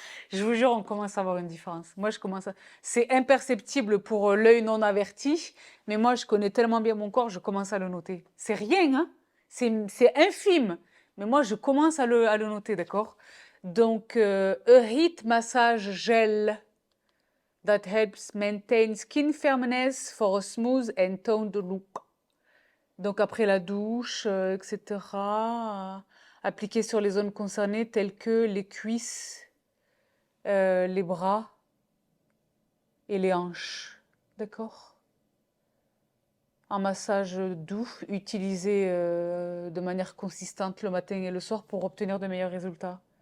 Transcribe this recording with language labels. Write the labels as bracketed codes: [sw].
[fr] Je vous jure, on commence à avoir une différence. Moi, je commence à... C'est imperceptible pour l'œil non averti, mais moi, je connais tellement bien mon corps, je commence à le noter. C'est rien, hein? C'est infime, mais moi, je commence à le noter, d'accord? [en] Donc, a heat massage gel that helps maintain skin firmness for a smooth and toned look. [fr] Donc après la douche, etc. Appliqué sur les zones concernées telles que les cuisses, les bras et les hanches. D'accord? Un massage doux utilisé de manière consistante le matin et le soir pour obtenir de meilleurs résultats.